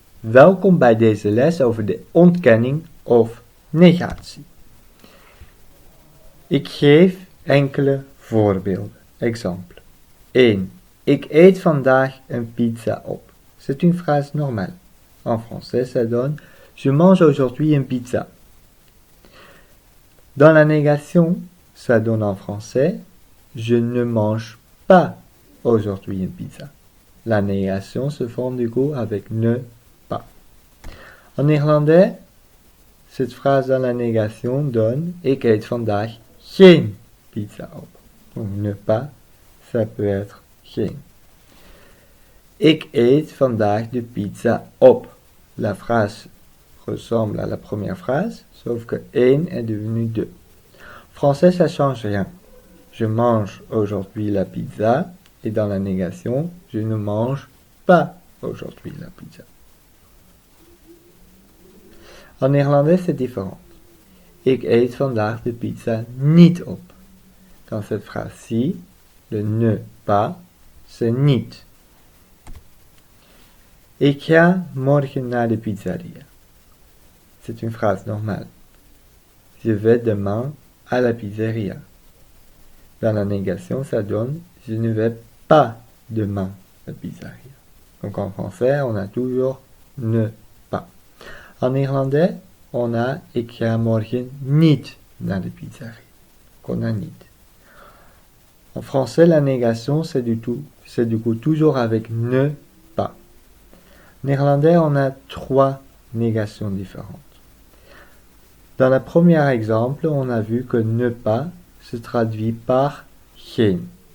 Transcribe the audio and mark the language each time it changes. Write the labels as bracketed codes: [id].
[nl] Welkom bij deze les over de ontkenning of negatie. Ik geef enkele voorbeelden. [fr] Exemple. [nl] 1. Ik eet vandaag een pizza op. [fr] C'est une phrase normale. En français, ça donne je mange aujourd'hui une pizza. Dans la négation, ça donne en français je ne mange pas aujourd'hui une pizza. La négation se forme du coup avec ne pas. En néerlandais, cette phrase dans la négation donne [nl] ik eet vandaag geen pizza op. [fr] Donc ne pas, ça peut être [nl] geen. Ik eet vandaag de pizza op. [fr] La phrase ressemble à la première phrase, sauf que een est devenu deux. En français, ça change rien. Je mange aujourd'hui la pizza. Et dans la négation, je ne mange pas aujourd'hui la pizza. En néerlandais, c'est différent. [nl] Ik eet vandaag de pizza niet op. [fr] Dans cette phrase-ci, le ne pas, c'est niet. [nl] Ik ga morgen naar de pizzeria. [fr] C'est une phrase normale. Je vais demain à la pizzeria. Dans la négation, ça donne je ne vais pas demain à la pizzeria. Donc en français, on a toujours ne pas. En néerlandais, on a [nl] ik ga morgen niet naar de pizzeria. [fr] Donc on a niet. En français, la négation, c'est du coup toujours avec ne pas. En néerlandais, on a trois négations différentes. Dans le premier exemple, on a vu que ne pas se traduit par geen.